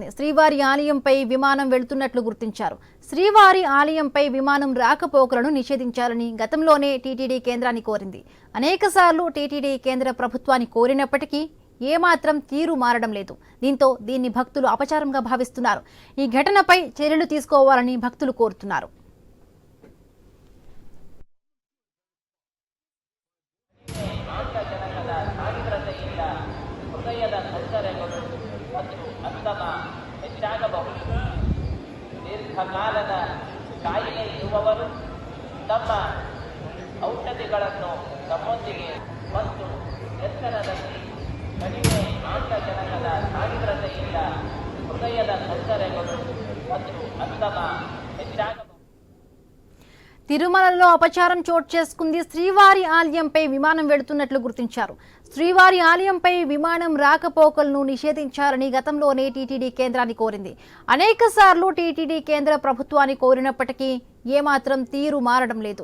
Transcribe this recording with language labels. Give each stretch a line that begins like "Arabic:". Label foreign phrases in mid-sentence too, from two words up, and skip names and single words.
Telugu: శ్రీవారి ఆలయంపై విమానం వెళ్తున్నట్లు గుర్తించారు. శ్రీవారి ఆలయంపై విమానం రాకపోకలను నిషేధించాలని గతంలోనే టీటీడీ కేంద్రాన్ని కోరింది. అనేకసార్లు టీటీడీ కేంద్ర ప్రభుత్వాన్ని కోరినప్పటికీ ఏమాత్రం తీరు మారడం లేదు. దీంతో దీన్ని భక్తులు అపచారంగా భావిస్తున్నారు. ఈ ఘటనపై చర్యలు తీసుకోవాలని భక్తులు కోరుతున్నారు.
Kannada: ದೀರ್ಘಕಾಲದ ಕಾಯಿಲೆ ಇರುವವರು ತಮ್ಮ ಔಷಧಿಗಳನ್ನು ತಮ್ಮೊಂದಿಗೆ ಮತ್ತು ಎತ್ತರದಲ್ಲಿ ಕಡಿಮೆ ಆಮ್ಲಜನಕದ ಸಾಂದ್ರತೆಯಿಂದ ಹೃದಯದ ತೊಂದರೆಗಳು ಮತ್ತು ಅಂತಮ ಹೆಚ್ಚಾಗಬಹುದು.
Telugu: తిరుమలలో అపచారం చోటు చేసుకుంది. శ్రీవారి ఆలయంపై విమానం వెళుతున్నట్లు గుర్తించారు. శ్రీవారి ఆలయంపై విమానం రాకపోకలను నిషేధించాలని గతంలోనే టీటీడీ కేంద్రాన్ని కోరింది. అనేకసార్లు టీటీడీ కేంద్ర ప్రభుత్వాన్ని కోరినప్పటికీ ఏమాత్రం తీరు మారడం లేదు.